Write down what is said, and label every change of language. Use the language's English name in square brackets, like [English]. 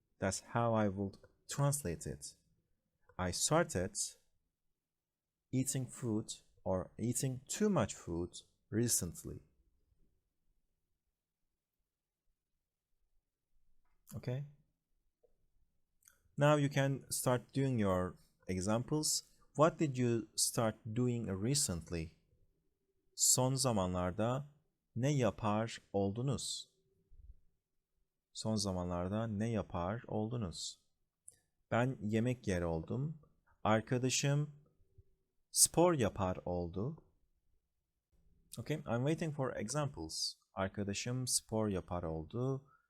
[English] That's how I would translate it. I started eating food or eating too much food recently. Okay? Now you can start doing your examples. What did you start doing recently? [Turkish] Son zamanlarda ne yapar oldunuz? Son zamanlarda ne yapar oldunuz? Ben yemek yer oldum. Arkadaşım spor yapar oldu. [English] Okay, I'm waiting for examples. [Turkish] Arkadaşım spor yapar oldu.